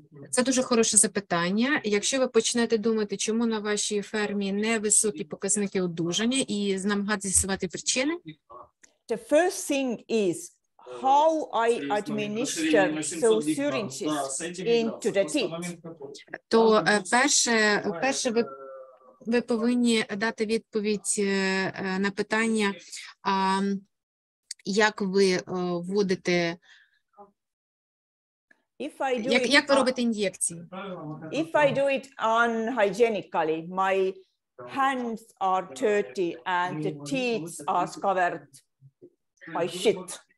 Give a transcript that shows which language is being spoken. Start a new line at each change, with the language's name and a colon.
Ukrainian: Це дуже хороше запитання. Якщо ви почнете думати, чому на вашій фермі невисокі показники одужання, і намагатися з'ясувати причини.
English: The first thing is how I administer those syringes into the teeth.
Ukrainian: То перше ви повинні дати відповідь на питання, як ви вводите, як ви робите ін'єкції?
English: If I do it unhygienically, my hands are dirty and the teeth are covered by shit.